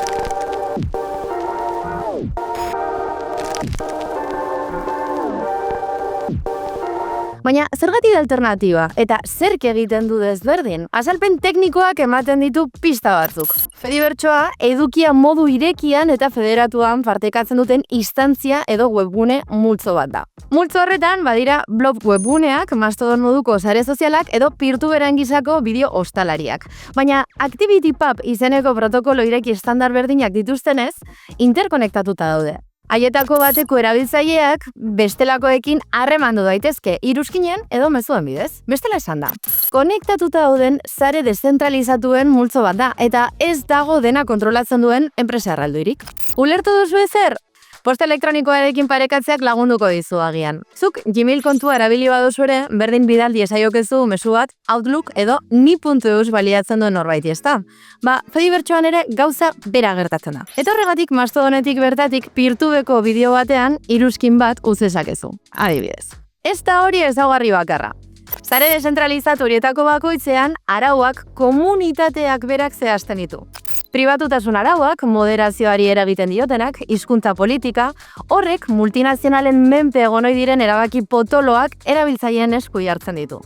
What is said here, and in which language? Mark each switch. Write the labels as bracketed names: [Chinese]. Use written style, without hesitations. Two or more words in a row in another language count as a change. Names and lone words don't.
[Basque] Baina, zergatik alternatiba eta zerk egiten du desberdin? Azalpen teknikoak ematen ditu pista batzuk. Fedibertsoa edukia modu irekian eta federatuan partekatzen duten instantzia edo webgune multzo bat da. Multzo horretan badira blog webguneak, Mastodon moduko sare sozialak edo peer-to-peeren gisako bideo ostalariak. Baina ActivityPub izeneko protokolo ireki estandar berdinak dituztenez, interkonektatuta daude. Haietako bateko erabiltzaileak bestelakoekin harremandu daitezke iruzkinen edo mezuen bidez. Bestela esan da. Konektatuta dauden sare deszentralizatuen multzo bat da eta ez dago dena kontrolatzen duen enpresa erraldoirik. Ulertu duzu ezer? Posta elektronikoarekin parekatzeak lagunduko dizu agian. Zuk Gmail kontua erabili baduzu ere, berdin bidal diesaiokezu mezu bat Outlook edo ni.eus baliatzen duen norbaiti, ezta? Fedibertsoan ere gauza bera gertatzen da. Eta horregatik Mastodonetik bertatik peer-to-peeko bideo batean iruzkin bat utzezakezu. Adibidez. Ez da hori ezaugarri bakarra. Sare deszentralizatu horietako bakoitzean arauak komunitateak berak zehazten ditu. Pribatutasun arauak, moderazioari eragiten diotenak, hizkuntza politika, horrek multinazionalen menpe egon ohi diren erabaki potoloak erabiltzaileen esku hartzen ditu.